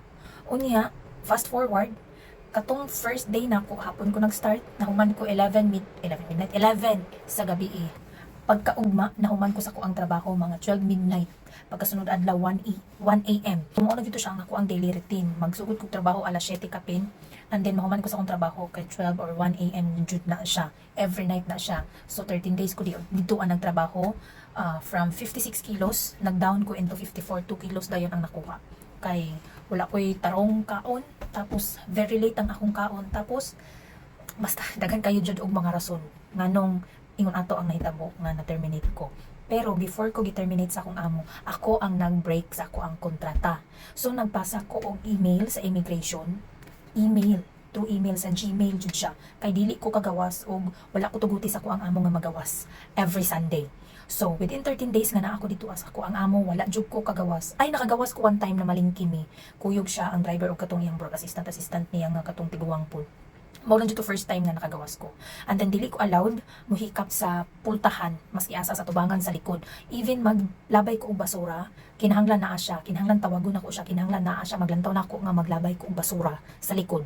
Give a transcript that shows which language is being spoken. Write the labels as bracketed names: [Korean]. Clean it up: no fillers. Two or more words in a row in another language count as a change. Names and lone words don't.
[Cebuano] Unya [English] fast forward [Cebuano] katong [English] first day [Cebuano] na ko, hapon ko nag-start, nahuman ko 11 sa gabi. Pagkaugma, nahuman ko sa ko ang trabaho mga 12 midnight. Pagkasunod adlaw 1 a.m. Tumuon dito siya ang ako ang [English] daily routine. [Cebuano] Magsugod ko trabaho alas 7 kapin. [English] And then [Cebuano] mahuman ko sa akong trabaho kay 12 or 1 a.m. jud na siya. [English] Every night [Cebuano] na siya. So 13 days ko dito ang nagtrabaho. From 56 kilos, nag-down ko into 54, 2 kilos dayon ang nakuha. Kay wala ko'y tarong kaon. Tapos [English] very late [Cebuano] ang akong kaon. Tapos basta daghan kayo jud og mga rason nganong ingon ato ang nahitabo nga na-terminate ko. Pero before ko gi-terminate sa akong amo, ako ang nag-break sa ako ang kontrata. So nagpasa ko og email sa immigration, [English] through email [Cebuano] sa Gmail jud siya. Kay dili ko kagawas og wala ko tuguti sa ako ang amo nga magawas [English] every Sunday. [Cebuano] So within 13 days nga na ako dito as ako ang amo, wala jud ko kagawas. Ay nakagawas ko one time na malingkimi. Kuyog siya ang driver og katong iyang [English] broad assistant [Cebuano] niya nga katong tiguang po. Mao lang dito [English] first time [Cebuano] nga nakagawas ko. And then dili ko allowed muhikap sa pultahan, mas iasa sa tubangan sa likod. Even maglabay ko og basura, kinahanglan naa siya, kinahanglan tawagon ako siya, kinahanglan naa siya, maglantaw na ako nga maglabay ko og basura sa likod.